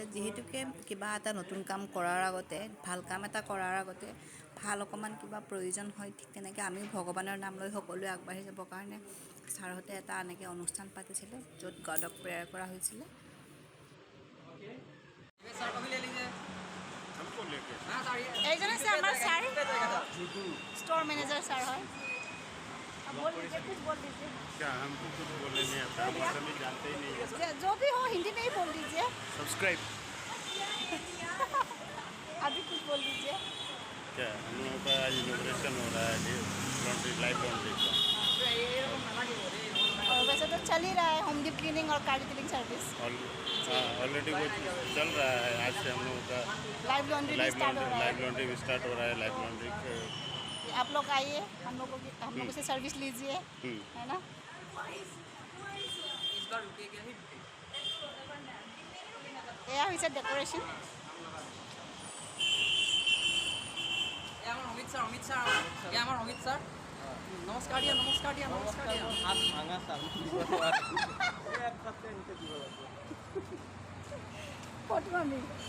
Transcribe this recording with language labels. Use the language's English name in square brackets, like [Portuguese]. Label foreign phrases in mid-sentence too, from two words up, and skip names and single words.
[Assamese] যিহেতুকে কিবা এটা নতুন কাম কৰাৰ আগতে, ভাল কাম এটা কৰাৰ আগতে ভাল অকণমান কিবা প্ৰয়োজন হয়, ঠিক তেনেকৈ আমিও ভগৱানৰ নাম লৈ সকলোৱে আগবাঢ়ি যাবৰ কাৰণে ছাৰহঁতে এটা এনেকৈ অনুষ্ঠান পাতিছিলে য'ত গডক প্ৰেয়াৰ কৰা হৈছিলে। এইজন আছে আমাৰ ছাৰ, [English] store manager [Assamese] ছাৰ হয়। [Hindi] बोल दीजिए, कुछ बोल दीजिए। क्या हमको कुछ बोलने नहीं आता, हम असमी जानते ही नहीं है। जो भी हो हिंदी में ही बोल दीजिए। सब्सक्राइब। अभी कुछ बोल दीजिए। क्या हम लोगों का आज इनोग्रेशन हो रहा है लॉन्ड्री, [English] live laundry [Hindi] का। और वैसे तो चल ही रहा है [English] home deep cleaning [Hindi] और [English] car detailing service. [Hindi] ऑलरेडी वो चल रहा है। आज से हम लोगों का [English] live laundry [Hindi] भी स्टार्ट हो रहा है। [English] live laundry [Hindi] भी स्टार्ट हो रहा है। [English] live laundry [Hindi] आप लोग आइए, हम लोगों से सर्विस लीजिए, है ना। [Assamese] এয়া হৈছে ডেকোৰেশ্যন। অমিত ছাৰ নমস্কাৰ দিয়া, নমস্কাৰ দিয়া, নমস্কাৰ দিয়া। ফটো আমি